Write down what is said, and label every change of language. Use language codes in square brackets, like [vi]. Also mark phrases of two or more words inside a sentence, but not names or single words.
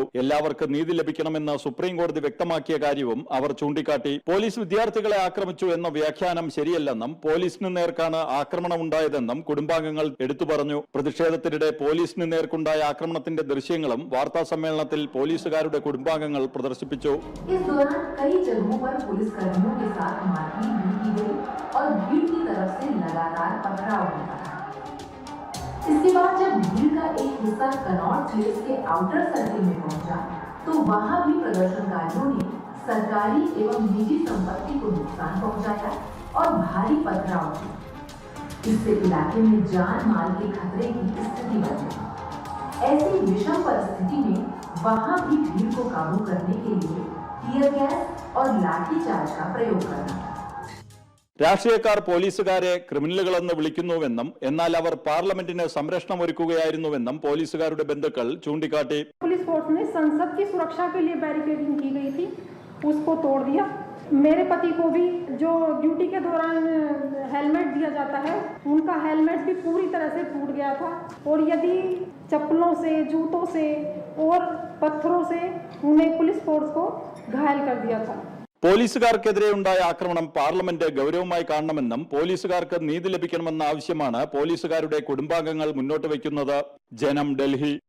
[ml] എല്ലാവർക്കും നീതി ലഭിക്കണമെന്ന് സുപ്രീം കോടതി വ്യക്തമാക്കിയ കാര്യവും അവർ ചൂണ്ടിക്കാട്ടി. പോലീസ് വിദ്യാർത്ഥികളെ ആക്രമിച്ചു എന്ന വ്യാഖ്യാനം ശരിയല്ലെന്നും പോലീസിന് നേർക്കാണ് ആക്രമണമുണ്ടായതെന്നും കുടുംബാംഗങ്ങൾ എടുത്തു പറഞ്ഞു. പ്രതിഷേധത്തിനിടെ പോലീസിന് നേർക്കുണ്ടായ ആക്രമണത്തിന്റെ ദൃശ്യങ്ങളും വാർത്താ സമ്മേളനത്തിൽ പോലീസുകാരുടെ കുടുംബാംഗങ്ങൾ പ്രദർശിപ്പിച്ചു. [hi] इसके बाद जब भीड़ का एक हिस्सा कनॉट प्लेस के [en] outer circle [hi] में पहुंचा, तो वहां भी प्रदर्शनकारियों ने सरकारी एवं निजी संपत्ति को नुकसान पहुंचाया और भारी पथराव किया। इससे इलाके में जान माल के खतरे की स्थिति बन गई। ऐसी विषम परिस्थिति में वहां भी भीड़ को काबू करने के लिए [en] tear gas [hi] और लाठीचार्ज का प्रयोग करना। [ml] രാഷ്ട്രീയക്കാർ പോലീസുകാരെ ക്രിമിനലുകളെന്ന് വിളിക്കുന്നുവെന്നും എന്നാൽ അവർ പാർലമെന്റിന് സംരക്ഷണം ഒരുക്കുകയായിരുന്നുവെന്നും പോലീസുകാരുടെ ബന്ധുക്കൾ ചൂണ്ടിക്കാട്ടി. [en] police force [hi] ने संसद की सुरक्षा के लिए बैरिकेडिंग की गई थी, उसको तोड़ दिया। मेरे पति को भी जो ड्यूटी के दौरान हेलमेट दिया जाता है, उनका हेलमेट भी पूरी तरह से टूट गया था और यदि चप्पलों से, जूतों से और पत्थरों से उन्हें [en] police force [hi] को घायल कर दिया था. [ml] പോലീസുകാർക്കെതിരെ ഉണ്ടായ ആക്രമണം പാർലമെന്റ് ഗൌരവമായി കാണണമെന്നും പോലീസുകാർക്ക് നീതി ലഭിക്കണമെന്ന ആവശ്യമാണ് പോലീസുകാരുടെ കുടുംബാംഗങ്ങൾ മുന്നോട്ട് വയ്ക്കുന്നത്. ജനം, ഡൽഹി.